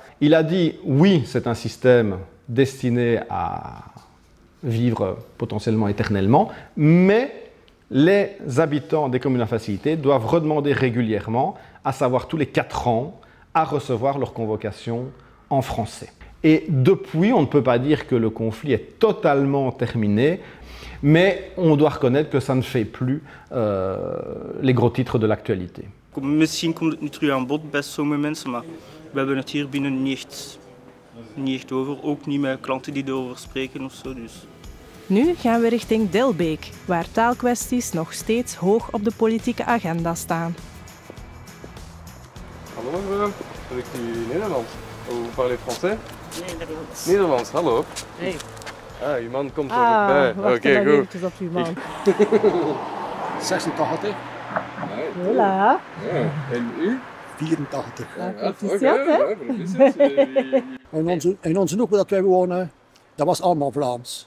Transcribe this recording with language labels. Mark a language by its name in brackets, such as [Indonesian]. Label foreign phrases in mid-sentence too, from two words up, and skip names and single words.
[French] Il a dit oui, c'est un système destiné à vivre potentiellement éternellement, mais les habitants des communes à facilité doivent redemander régulièrement, à savoir tous les 4 ans, à recevoir leur convocation en français. Et depuis, on ne peut pas dire que le conflit est totalement terminé, mais on doit reconnaître que ça ne fait plus les gros titres de l'actualité. [Dutch] Misschien komt het nu terug aan bod bij sommige mensen, maar we hebben het hier binnen niet echt over. Ook niet met klanten die erover spreken of zo. Dus. Nu gaan we richting Dilbeek, waar taalkwesties nog steeds hoog op de politieke agenda staan. Hallo mevrouw, spreekt u Nederlands? [French] Vous parlez français? [Dutch] Nederlands. Nederlands, hallo. Hey. Ah, uw man komt zo bij. Oké, goed. Op uw man. 86. Voilà. Ja. En u? 84. Proficiat, hè? En onze hoek dat wij wonen, dat was allemaal Vlaams.